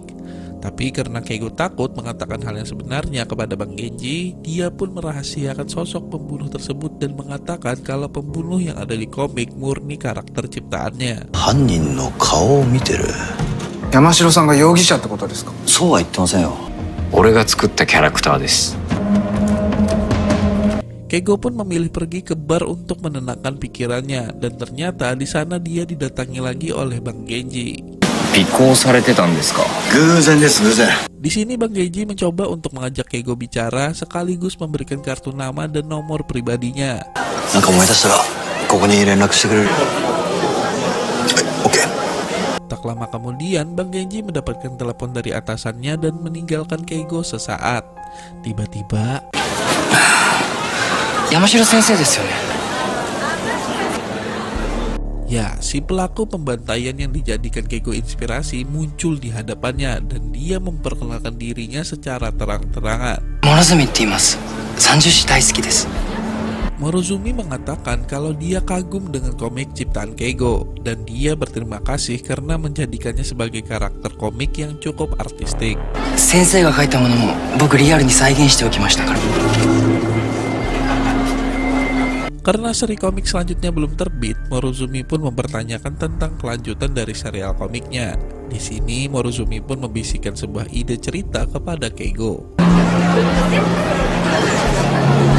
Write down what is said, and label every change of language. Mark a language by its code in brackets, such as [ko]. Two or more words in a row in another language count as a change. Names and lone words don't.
[id] Tapi karena Keigo takut mengatakan hal yang sebenarnya kepada Bang Genji, dia pun merahasiakan sosok pembunuh tersebut dan mengatakan kalau pembunuh yang ada di komik murni karakter ciptaannya. [ja] 犯人の顔を見てる. 山城さんが容疑者ってことですか? そうは言ってませんよ. 俺が作ったキャラクターです. [id] Keigo pun memilih pergi ke bar untuk menenangkan pikirannya dan ternyata di sana dia didatangi lagi oleh Bang Genji. Di sini Bang Genji mencoba untuk mengajak Keigo bicara sekaligus memberikan kartu nama dan nomor pribadinya. Tak lama kemudian Bang Genji mendapatkan telepon dari atasannya dan meninggalkan Keigo sesaat. Tiba-tiba, [ja] 山城先生ですよね. [id] Ya, si pelaku pembantaian yang dijadikan Keigo inspirasi muncul di hadapannya dan dia memperkenalkan dirinya secara terang-terangan. Morozumi mengatakan kalau dia kagum dengan komik ciptaan Keigo dan dia berterima kasih karena menjadikannya sebagai karakter komik yang cukup artistik. [ja] 先生が書いたものも僕リアルに再現しておきましたから. [id] Karena seri komik selanjutnya belum terbit, Morozumi pun mempertanyakan tentang kelanjutan dari serial komiknya. Di sini Morozumi pun membisikkan sebuah ide cerita kepada Keigo.